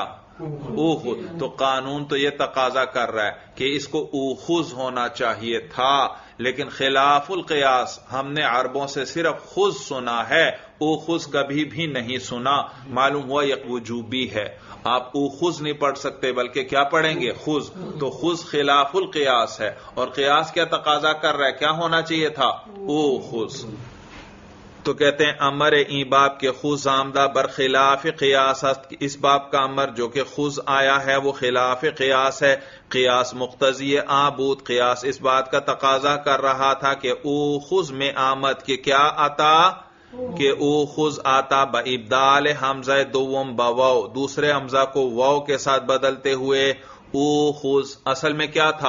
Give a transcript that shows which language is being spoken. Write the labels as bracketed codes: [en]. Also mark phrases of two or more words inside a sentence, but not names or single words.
[ur] اوخذ، تو قانون تو یہ تقاضا کر رہا ہے کہ اس کو اوخذ ہونا چاہیے تھا، لیکن خلاف القیاس ہم نے عربوں سے صرف خذ سنا ہے، اوخذ کبھی بھی نہیں سنا، معلوم ہوا یہ وجوبی ہے، آپ اوخذ نہیں پڑھ سکتے بلکہ کیا پڑھیں گے؟ خذ، تو خذ خلاف القیاس ہے، اور قیاس کیا تقاضا کر رہا ہے؟ کیا ہونا چاہیے تھا؟ اوخذ۔ تو کہتے ہیں [fa] امر این باب کے خود آمدہ برخلاف قیاس است، [ur] اس باب کا امر جو کہ خود آیا ہے وہ خلاف قیاس ہے۔ [fa] قیاس مقتضی آبود، [ur] قیاس اس بات کا تقاضا کر رہا تھا کہ اوخذ میں آمد، کہ کیا آتا؟ کہ اوخذ آتا [fa] بابدال حمزہ دوم بواو، [ur] دوسرے حمزہ کو واو کے ساتھ بدلتے ہوئے اوخذ، اصل میں کیا تھا؟